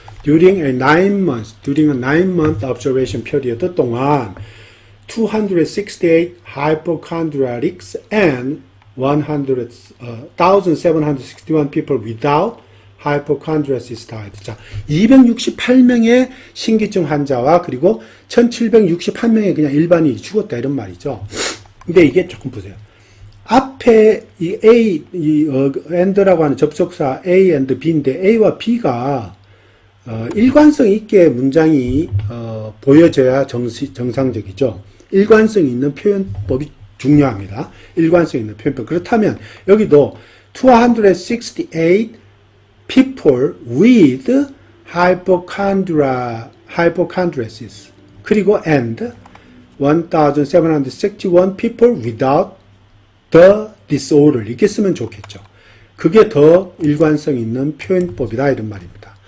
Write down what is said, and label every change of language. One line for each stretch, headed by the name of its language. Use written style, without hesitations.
English: during a 9-month observation period
Korean: 동안
English: 268 hypochondriacs and 1,761 people without hypochondriasis died.
Korean: 자, 268명의 신기증 환자와 그리고 1,761명의 그냥 일반인이 죽었다 이런 말이죠. 근데 이게 조금 보세요. 앞에 이 A, and라고 하는 접속사 A and B인데 A와 B가 일관성 있게 문장이 보여져야 정상적이죠. 일관성 있는 표현법이 중요합니다. 일관성 있는 표현법. 그렇다면 여기도
English: 268 people with hypochondriasis
Korean: 그리고
English: and 1,761 people without the disorder
Korean: 이렇게 쓰면 좋겠죠. 그게 더 일관성 있는 표현법이다 이런 말입니다.